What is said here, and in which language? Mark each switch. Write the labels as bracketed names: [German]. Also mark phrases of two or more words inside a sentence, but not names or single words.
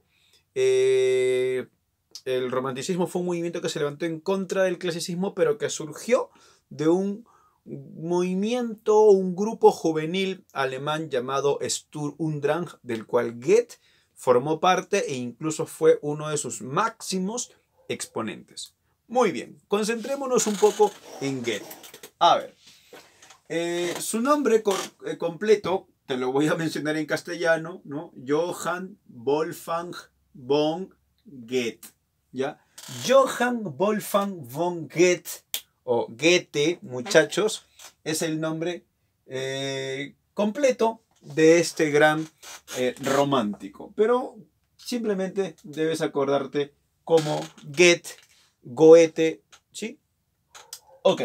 [Spanish] El romanticismo fue un movimiento que se levantó en contra del clasicismo, pero que surgió de un movimiento, un grupo juvenil alemán llamado Sturm und Drang, del cual Goethe formó parte e incluso fue uno de sus máximos exponentes. Muy bien, concentrémonos un poco en Goethe. A ver, su nombre completo, te lo voy a mencionar en castellano, ¿no? Johann Wolfgang von Goethe, ¿ya? Johann Wolfgang von Goethe, o Goethe, muchachos, es el nombre completo de este gran romántico. Pero simplemente debes acordarte como Goethe, ¿sí? Ok.